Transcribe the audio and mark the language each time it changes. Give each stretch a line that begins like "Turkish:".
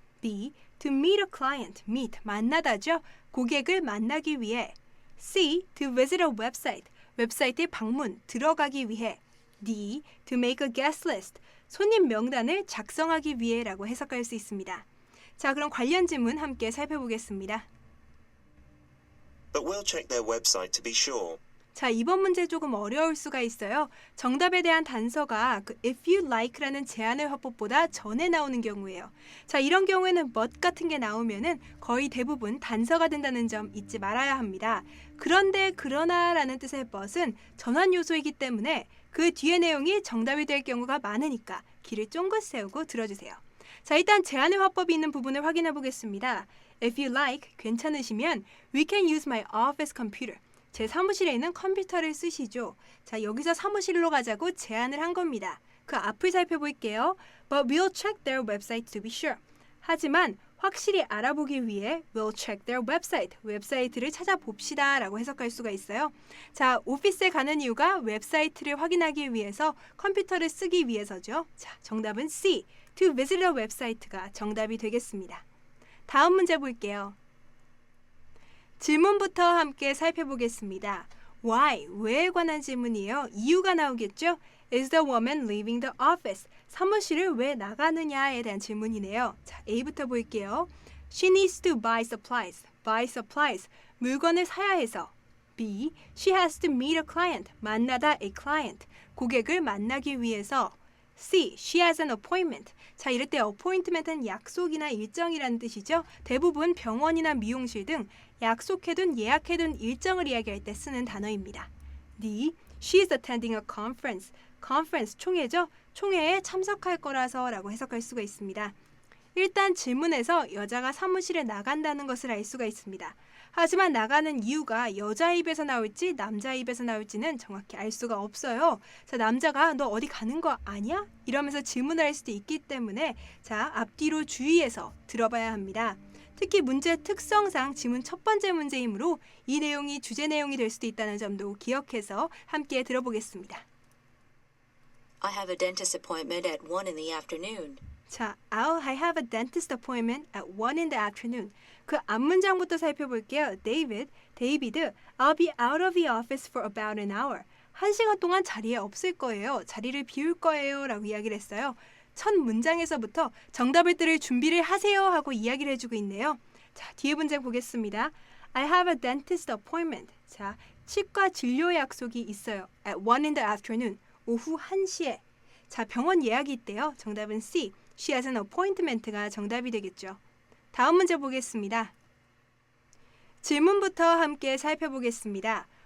English: B. To meet a client. meet.
Korean: 만나다죠. 고객을 만나기 위해.
English: C. To visit a website.
Korean: 웹사이트에 방문, 들어가기 위해.
English: D. To make a guest list.
Korean: 손님 명단을 작성하기 위해라고 해석할 수 있습니다. 자, 그럼 관련 지문 함께 살펴보겠습니다.
English: But we'll check their website to be sure.
Korean: 자, 이번 문제 조금 어려울 수가 있어요. 정답에 대한 단서가
English: if you like
Korean: 라는 제안의 화법보다 전에 나오는 경우예요. 자, 이런 경우에는 but 같은 게 나오면은 거의 대부분 단서가 된다는 점 잊지 말아야 합니다. 그런데 그러나라는 뜻의 but은 전환 요소이기 때문에 그 뒤의 내용이 정답이 될 경우가 많으니까 귀를 쫑긋 세우고 들어주세요. 자, 일단 제안의 화법이 있는 부분을 확인해 보겠습니다.
English: If you like,
Korean: 괜찮으시면
English: we can use my office computer.
Korean: 제 사무실에 있는 컴퓨터를 쓰시죠. 자, 여기서 사무실로 가자고 제안을 한 겁니다. 그 앞을 살펴볼게요.
English: But we'll check their website to be sure.
Korean: 하지만 확실히 알아보기 위해
English: we'll check their website.
Korean: 웹사이트를 찾아봅시다 라고 해석할 수가 있어요. 자, 오피스에 가는 이유가 웹사이트를 확인하기 위해서 컴퓨터를 쓰기 위해서죠. 자, 정답은 C.
English: To visit a website가
Korean: 정답이 되겠습니다. 다음 문제 볼게요. 질문부터 함께 살펴보겠습니다.
English: Why?
Korean: 왜에 관한 질문이에요. 이유가 나오겠죠?
English: Is the woman leaving the office?
Korean: 사무실을 왜 나가느냐에 대한 질문이네요. 자, A부터 볼게요.
English: She needs to buy supplies. Buy supplies.
Korean: 물건을 사야 해서. B.
English: She has to meet a client.
Korean: 만나다
English: a client.
Korean: 고객을 만나기 위해서.
English: C. She has an appointment.
Korean: 자, 이럴 때 appointment은 약속이나 일정이라는 뜻이죠. 대부분 병원이나 미용실 등 약속해둔, 예약해둔 일정을 이야기할 때 쓰는 단어입니다.
English: D. She is attending a conference.
Korean: conference, 총회죠. 총회에 참석할 거라서 라고 해석할 수가 있습니다. 일단 질문에서 여자가 사무실에 나간다는 것을 알 수가 있습니다. 하지만 나가는 이유가 여자 입에서 나올지 남자 입에서 나올지는 정확히 알 수가 없어요. 자, 남자가 너 어디 가는 거 아니야? 이러면서 질문을 할 수도 있기 때문에 자, 앞뒤로 주의해서 들어봐야 합니다. 특히 문제 특성상 지문 첫 번째 문제이므로 이 내용이 주제 내용이 될 수도 있다는 점도 기억해서 함께 들어보겠습니다.
English: I have a dentist appointment at 1 in the afternoon. 자, I have a dentist appointment at 1 in the afternoon.
Korean: 그 앞문장부터 살펴볼게요.
English: David, I'll be out of the office for about an hour.
Korean: 1시간 동안 자리에 없을 거예요. 자리를 비울 거예요. 라고 이야기를 했어요. 첫 문장에서부터 정답을 들을 준비를 하세요 하고 이야기를 해주고 있네요. 자, 뒤에 문장 보겠습니다.
English: I have a dentist appointment.
Korean: 자, 치과 진료 약속이 있어요.
English: At 1 in the afternoon.
Korean: 오후 1시에. 자, 병원 예약이 있대요. 정답은 C.
English: She has an appointment가
Korean: 정답이 되겠죠. 다음 문제 보겠습니다. 질문부터 함께 살펴보겠습니다.